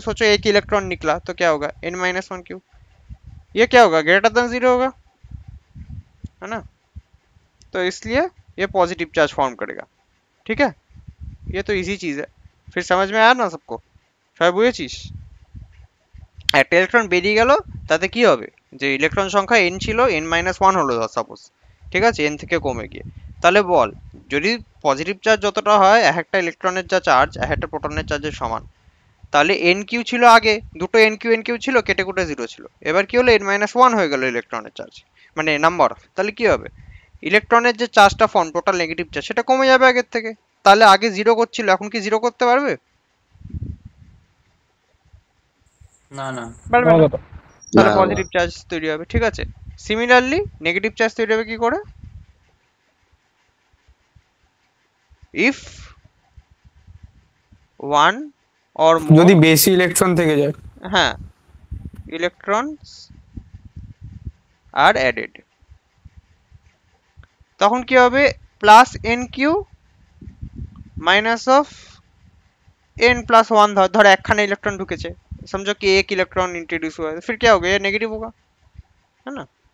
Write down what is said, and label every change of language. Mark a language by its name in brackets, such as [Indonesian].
[Hindi] सोचो एक इलेक्ट्रॉन निकला तो क्या होगा, एन माइनस 1 क्यू, ये क्या होगा, ग्रेटर देन 0 होगा, है ना। तो इसलिए ये पॉजिटिव चार्ज फॉर्म करेगा, ठीक है। ये तो इजी चीज है, फिर समझ में आया ना सबको, [Bangla] সবাই বুঝেছিস। একটা ইলেকট্রন বেরিয়ে গেল তাতে কি হবে, যে ইলেকট্রন সংখ্যা n ছিল n-1 হলো সাপোজ, ঠিক আছে, n থেকে কমে গিয়ে। তাহলে বল যদি পজিটিভ চার্জ যতটা হয় এক একটা ইলেকট্রনের যা চার্জ এক একটা প্রোটনের চার্জের সমান, তাহলে এন কিউ ছিল আগে, দুটো এন কিউ ছিল, কেটে কুটে 0 ছিল, এবার কি হলো n-1 হয়ে গেল ইলেকট্রনের চার্জ, মানে নাম্বার। তাহলে কি হবে, ইলেকট্রনের যে চার্জটা ফর্ম টোটাল নেগেটিভ চার্জ সেটা কমে যাবে আগের থেকে। তাহলে আগে 0 করছিল, এখন কি 0 করতে পারবে? না না পারবে না। তাহলে না, পজিটিভ চার্জ তৈরি হবে, ঠিক আছে। সিমিলারলি নেগেটিভ চার্জ তৈরি হবে কি করে, [English] if one or more, [Bangla] যদি বেশি ইলেকট্রন থেকে যায়, হ্যাঁ, [English] electrons are added, [Bangla] তখন কি হবে, plus N Q minus of N plus 1। धर একখানা इलेक्ट्रॉन ढुकेছে, [Hindi] समझो कि एक इलेक्ट्रॉन इंट्रोड्यूस हुआ है, फिर क्या होगा, ये नेगेटिव होगा, है ना।